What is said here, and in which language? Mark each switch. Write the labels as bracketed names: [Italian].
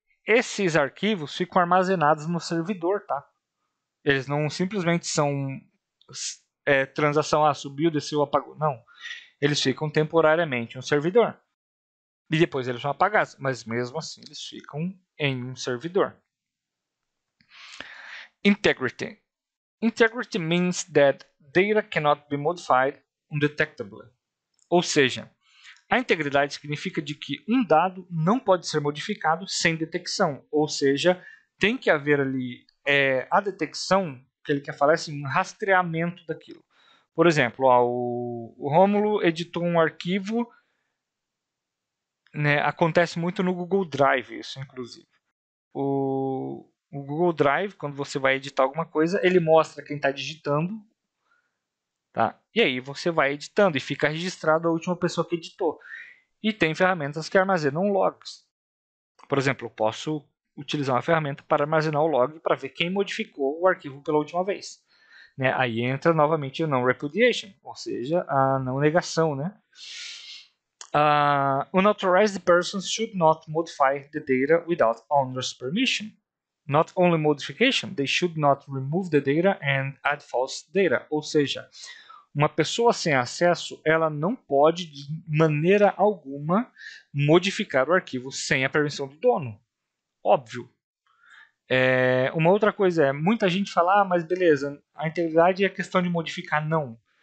[Portuguese] Esses arquivos ficam armazenados no servidor, tá? Eles não simplesmente são transação, subiu, desceu, apagou. Não. Eles ficam temporariamente no servidor. E depois eles são apagados. Mas mesmo assim, eles ficam em um servidor. [English] Integrity. Integrity means that data cannot be modified undetectably. [Portuguese] Ou seja, a integridade significa de que um dado não pode ser modificado sem detecção. Ou seja, tem que haver ali a detecção, que ele quer falar assim, um rastreamento daquilo. Por exemplo, o Rômulo editou um arquivo, né, acontece muito no Google Drive, isso inclusive. O Google Drive, quando você vai editar alguma coisa, ele mostra quem está digitando, tá? E aí você vai editando e fica registrado a última pessoa que editou. E tem ferramentas que armazenam logs. Por exemplo, eu posso utilizar uma ferramenta para armazenar o log para ver quem modificou o arquivo pela última vez. Né? Aí entra novamente o non-repudiation, ou seja, a não negação. Né? [English] Unauthorized persons should not modify the data without owner's permission. Not only modification, they should not remove the data and add false data. [Portuguese] Ou seja, uma pessoa sem acesso, ela não pode, de maneira alguma, modificar o arquivo sem a permissão do dono. Óbvio. Uma outra coisa muita gente fala, mas beleza, a integridade é questão de modificar. Não.